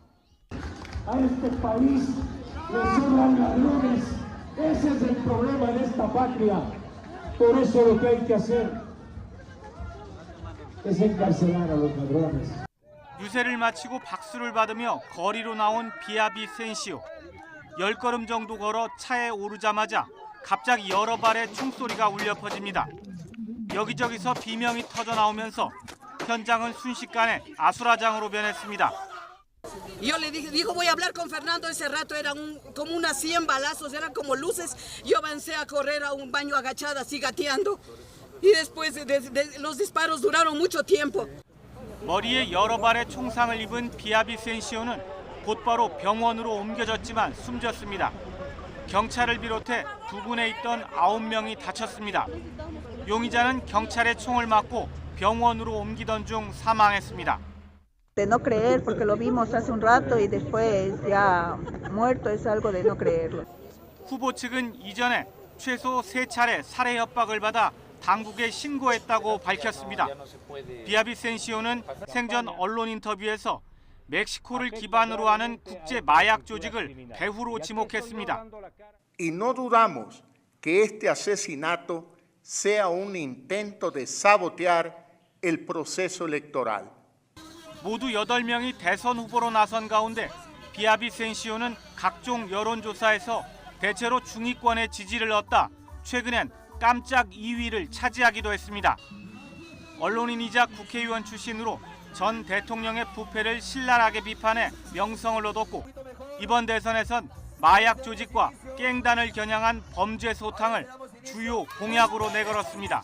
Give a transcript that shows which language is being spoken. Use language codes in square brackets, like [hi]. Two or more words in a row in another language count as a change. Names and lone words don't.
[ko] 유세를 마치고 박수를 받으며 거리로 나온 비아비센시오. 10걸음 정도 걸어 차에 오르자마자 갑자기 여러 발의 총소리가 울려 퍼집니다. 여기저기서 비명이 터져 나오면서 현장은 순식간에 아수라장으로 변했습니다. [es] Yo le dije, dijo voy a hablar con Fernando, ese rato eran como unas 100 balazos, eran como luces. Yo avancé a correr a un baño agachada, así gateando. Y después los disparos duraron mucho tiempo. [ko] 머리에 여러 발의 총상을 입은 비아비센시오는 곧바로 병원으로 옮겨졌지만 숨졌습니다. 경찰을 비롯해 부근에 있던 9명이 다쳤습니다. 용의자는 경찰의 총을 맞고 병원으로 옮기던 중 사망했습니다. [es] De no creer porque lo vimos hace un rato y después ya muerto es algo de no creerlo. [ko] 후보 측은 이전에 최소 3차례 살해 협박을 받아 당국에 신고했다고 밝혔습니다. 비아비센시오는 생전 언론 인터뷰에서 멕시코를 기반으로 하는 국제 마약 조직을 배후로 지목했습니다. [es] Y no dudamos que este asesinato sea un intento de sabotear el proceso electoral. [ko] 모두 8명이 대선 후보로 나선 가운데 비아비센시오는 각종 여론조사에서 대체로 중위권의 지지를 얻다 최근엔 깜짝 2위를 차지하기도 했습니다. 언론인이자 국회의원 출신으로 전 대통령의 부패를 신랄하게 비판해 명성을 얻었고 이번 대선에선 마약 조직과 깽단을 겨냥한 범죄 소탕을 주요 공약으로 내걸었습니다.